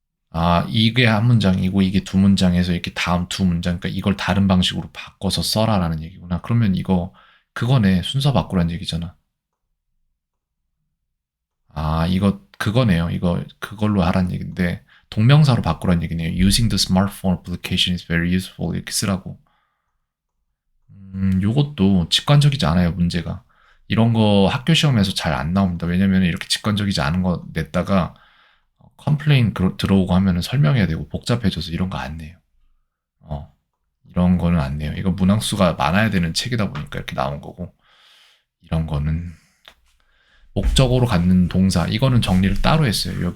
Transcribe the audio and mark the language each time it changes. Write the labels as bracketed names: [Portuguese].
[Korean] 아, 이게 한 문장이고 이게 두 문장에서 이렇게 다음 두 문장, 그러니까 이걸 다른 방식으로 바꿔서 써라라는 얘기구나. 그러면 이거 그거네. 순서 바꾸라는 얘기잖아. 아, 이거 그거네요. 이거 그걸로 하라는 얘기인데 동명사로 바꾸라는 얘기네요. [English] Using the smartphone application is very useful [Korean] 이렇게 쓰라고. 요것도 직관적이지 않아요, 문제가. 이런 거 학교 시험에서 잘 안 나옵니다. 왜냐면 이렇게 직관적이지 않은 거 냈다가 컴플레인 들어오고 하면은 설명해야 되고 복잡해져서 이런 거 안 내요. 어, 이런 거는 안 내요. 이거 문항수가 많아야 되는 책이다 보니까 이렇게 나온 거고 이런 거는 목적어로 갖는 동사 이거는 정리를 따로 했어요.